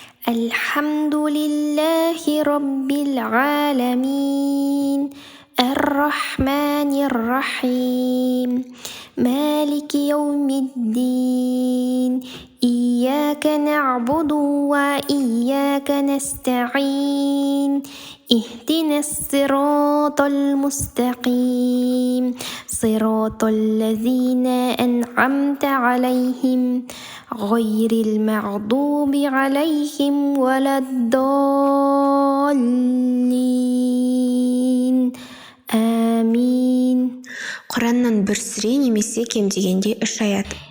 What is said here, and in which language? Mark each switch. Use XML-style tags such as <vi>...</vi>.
<ar>Алхамдулиллахи раббил аламин. Ар-рахманир-рахим. مالك يوم الدين إياك نعبد وإياك نستعين اهدنا الصراط المستقيم صراط الذين أنعمت عليهم غير المغضوب عليهم ولا الضالين آمين.</ar> <kk>Құраннан бір сүре немесе кем дегенде 3 аят.</kk>